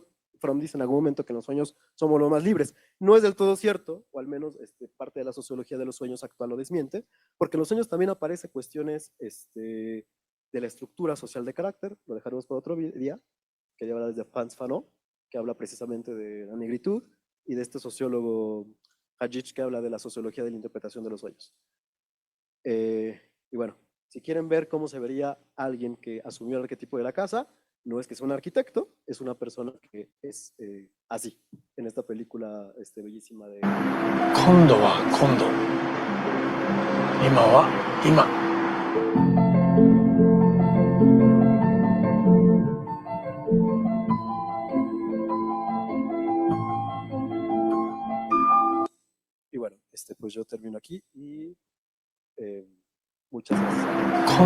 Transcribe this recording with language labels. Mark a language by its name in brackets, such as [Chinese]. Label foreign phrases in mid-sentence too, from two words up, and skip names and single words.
[Spanish] Fromm dice en algún momento que en los sueños somos los más libres. No es del todo cierto, o al menos parte de la sociología de los sueños actual lo desmiente, porque en los sueños también aparecen cuestiones de la estructura social de carácter, lo dejaremos para otro día, que lleva desde Frantz Fanon, que habla precisamente de la negritud, y de este sociólogo Hadjich, que habla de la sociología de la interpretación de los sueños. Y bueno, si quieren ver cómo se vería alguien que asumió el arquetipo de la casa, no es que sea un arquitecto, es una persona que es así, en esta película bellísima de... [Japanese] 今度は今度、今は今。 [Spanish] Y bueno, pues yo termino aquí y muchas gracias.